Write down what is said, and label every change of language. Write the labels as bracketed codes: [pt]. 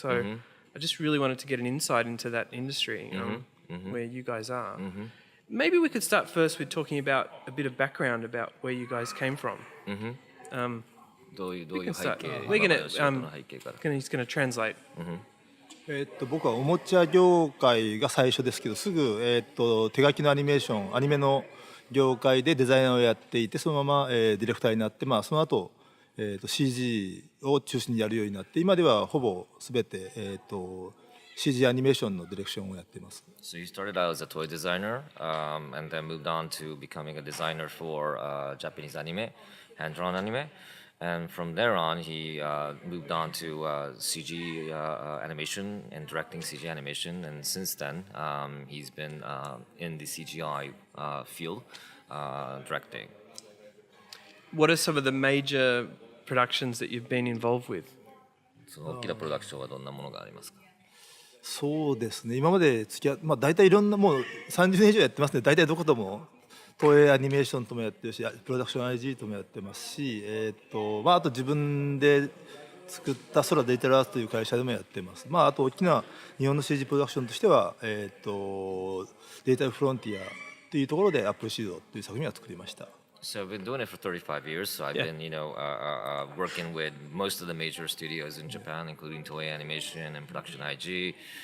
[en] So I just really wanted to get an insight into that industry, where you guys are. Maybe we could start first with talking about a bit of background about where you guys came from. We're going to, he's going to translate. [ja] 僕はおもちゃ業界が最初ですけど、すぐ、手書きのアニメーション、アニメの業界でデザイナーをやっていて、そのまま、ディレクターになって、その後、CG を中心にやるようになって、今ではほぼすべて、CG アニメーションのディレクションをやっています。 [en] So you started out as a toy designer, and then moved on to becoming a designer for Japanese anime, hand-drawn anime. And from there on, he moved on to CG animation and directing CG animation. And since then, he's been in the CGI field, directing. What are some of the major productions that you've been involved with? [ja] その大きなプロダクションはどんなものがありますか？そうですね、今まで付き合って、大体いろんな、もう30年以上やってますね。大体どことも東映アニメーションともやってるし、プロダクション IG ともやってますし、あと自分で作った空デジタルアーツという会社でもやってます。あと大きな日本の CG プロダクションとしては、デジタルフロンティアというところでアップルシードという作品を作りました。 [en] So I've been doing it for 35 years. So I've been, working with most of the major studios in Japan, including Toei Animation and Production IG.